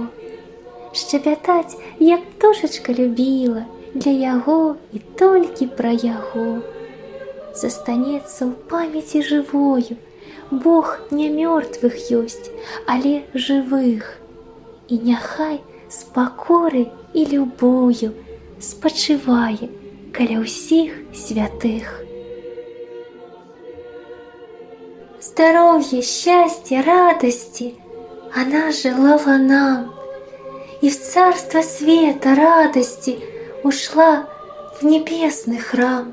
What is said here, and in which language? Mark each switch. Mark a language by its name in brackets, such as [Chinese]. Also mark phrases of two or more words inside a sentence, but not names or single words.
[Belarusian] Шчабятаць, як птушачка любіла, для яго і толькі пра яго. Застанецца ў памяці жывою, Бог не мёртвых ёсць, але жывых. І няхай з пакорай і любою спачывае каля ўсіх святых. [Russian] Здоровья, счастья, радости она желала нам, и в царство света радости ушла в небесный храм.